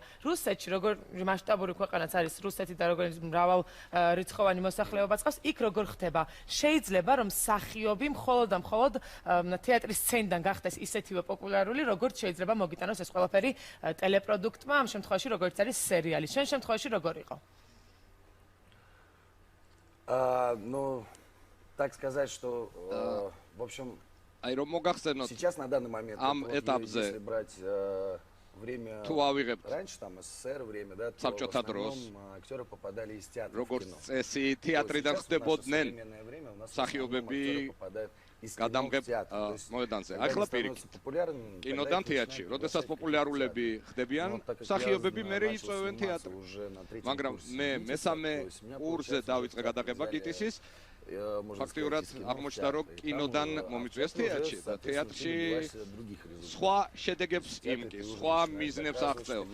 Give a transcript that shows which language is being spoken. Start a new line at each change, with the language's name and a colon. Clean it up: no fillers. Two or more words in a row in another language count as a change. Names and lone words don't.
Georgian: რუსეთში როგორი მასშტაბური ქვეყანაც არის რუსეთი და როგორი მრავალ რიცხოვანი მოსახლეობაც ყავს, იქ როგორ ხდება? შეიძლება რომ მსახიობი მხოლოდ და მხოლოდ თეატრის სცენიდან გახდეს ისეთივე პოპულარული, როგორც შეიძლება მოგიტანოს ეს ყველაფერი ტელეპროდუქტმა, ამ შემთხვევაში როგორც არის სერიალი. შენ შემთხვევაში როგორ იყო?
Russian: Ну, так сказать, что, в общем,
Georgian: აი რომ მოგახსენოთ
Russian: сейчас на данный момент, если брать время раньше, там, СССР время, да, то в основном актеры попадали из театра в кино.
Georgian: წესი თეატრიდან ხდებოდნენ
Russian: время у нас
Georgian: მსახიობები
Russian: попадают
Georgian: გადამღებ მოედანზე. ახლა პირიქით. კინოდან თეატრში, როდესაც პოპულარულები ხდებიან, მსახიობები მერე იწვევენ თეატრს. მაგრამ მე მესამე კურსზე დავიწყე გადაღება კიტისის. ფაქტიურად აღმოჩნდა, რომ კინოდან მომიწვიეს თეატრში და თეატრში სხვა შედეგებს იმკი, სხვა მიზნებს აღწევ.